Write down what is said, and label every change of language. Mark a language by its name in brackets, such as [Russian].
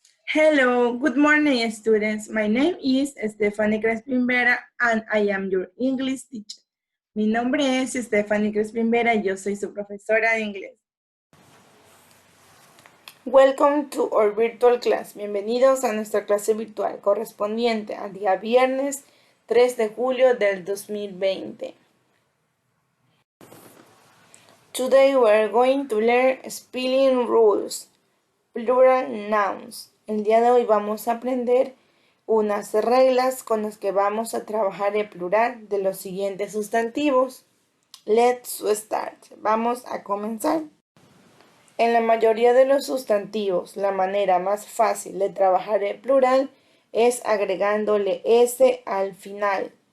[English] Hello, good morning, students. My name is Stephanie Crespin Vera, and I am your English teacher. [Spanish] Mi nombre es Stephanie Crespin Vera y yo soy su profesora de inglés. [English] Welcome to our virtual class. [Spanish] Bienvenidos a nuestra clase virtual correspondiente al día viernes 3 de julio del 2020. [English] Today we are going to learn spelling rules, plural nouns. [Spanish] El día de hoy vamos a aprender unas reglas con las que vamos a trabajar el plural de los siguientes sustantivos. [English] Let's start. [Spanish] Vamos a comenzar. En la mayoría de los sustantivos, la manera más fácil de trabajar el plural es agregándole S al final.